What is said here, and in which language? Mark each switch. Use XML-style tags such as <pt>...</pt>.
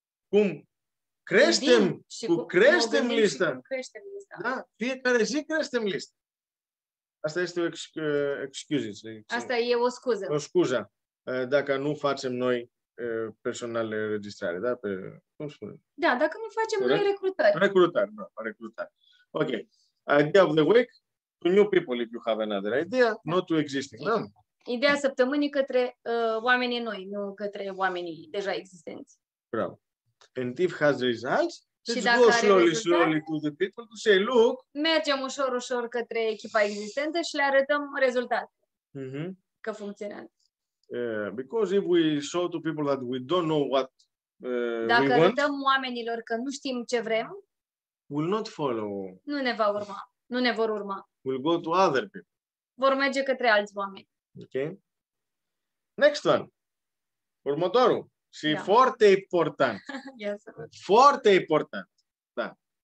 <ro>Cum creștem, creștem lista. Da, fiecare zi creștem lista. Asta este o excuză. Asta e o scuză. O scuză. Dacă nu facem noi personal registrare, da? Cum spune? Da, dacă nu facem noi recrutări. Recrutare. Ok.</ro> <en>Idea of the week, to new people if you have another idea, not to existing.</en> <ro>Da? Ideea săptămânii către oamenii noi, nu către oamenii deja existenți.</ro> <en>Bravo. And if has results,</en> <ro>și</ro> <en>let's go slowly to the people to say, look.</en> <ro>Mergem ușor pe echipa existentă și le arătăm rezultate. Că funcționează.</ro> <en>Because if we show to people that we don't know what</en> <ro>dacă arătăm oamenilor că nu știm ce vrem,</ro> <en>will not follow.</en> <ro>Nu ne vor urma.</ro> <en>Will go to other people.</en> <ro>Vor merge către alți oameni.</ro> <en>Ok? Next one.</en> <ro>Următorul. Și foarte important. Foarte important. Da.</ro>